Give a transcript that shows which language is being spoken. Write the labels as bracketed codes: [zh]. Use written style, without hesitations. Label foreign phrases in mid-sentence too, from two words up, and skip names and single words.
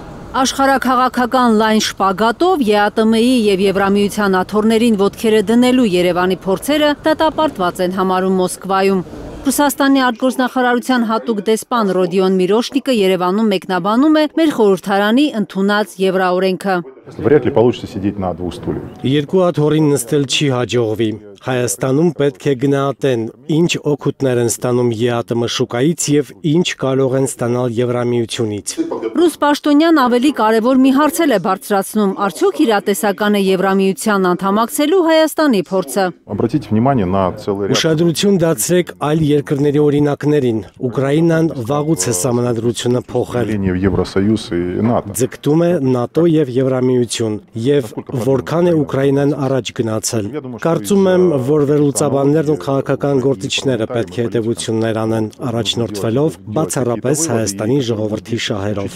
[hy] Աշխարհաքաղաքական լայն շպագատով ԵԱՏՄ-ի եւ Եվրամիության աթոռներին ոտքերը դնելու Երևանի փորձերը դատապարտված են համարում Մոսկվայում։ Ռուսաստանի արտգործնախարարության հատուկ դեսպան Ռոդիոն Միրոշնիկը Երևանում մեկնաբանում է մեր խորհրդարանի ընդունած Եվրաօրենքը։ [ru] Վրяд ли получится сидеть на двух стульях. [hy] Երկու աթոռին նստել չի հաջողվի։ Հայաստանում պետք է գնահատեն, ինչ օգուտներ են ստանում ԵԱՏՄ շուկայից եւ ինչ կարող են ստանալ Եվրամիությունից։ Ռուս պաշտոնյան ավելի կարևոր մի հարցել է բարձրացնում, արդյոք իրատեսական է Եվրամիության անդամակցելու Հայաստանի փորձը։ [ru] Обратите внимание на целый ряд. [hy] Ուշադրություն դարձրեք այլ երկրների օրինակներին։ Ուկրաինան վաղուց է սահմանադրությունը փոխել։ [ru] В Евросоюз и НАТО. [hy] Ձգտում է ՆԱՏՕ եւ Եվրամիություն եւ որքան է Ուկրաինան առաջ գնացել։ Կարծում եմ, որ վերլուծաբաններն ու քաղաքական գործիչները պետք է հետևություններ անեն առաջնորդվելով բացառապես Հայաստանի ժողովրդի շահերով։